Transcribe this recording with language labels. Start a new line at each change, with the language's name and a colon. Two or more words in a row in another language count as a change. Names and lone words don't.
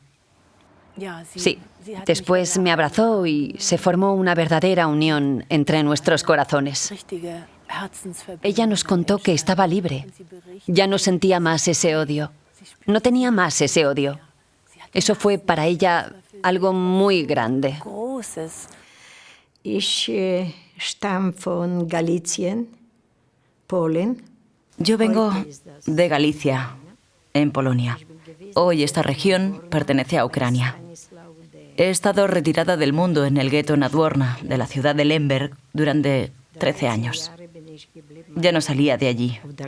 Spanish: Sí, después me abrazó y se formó una verdadera unión entre nuestros corazones. Ella nos contó que estaba libre. Ya no sentía más ese odio. No tenía más ese odio. Eso fue para ella algo muy grande.
German: Ich stamme von Galicien, Polen.
Spanish: Yo vengo de Galicia, en Polonia. Hoy esta región pertenece a Ucrania. He estado retirada del mundo en el gueto Nadworna, de la ciudad de Lemberg, durante 13 años. Ya no salía de allí.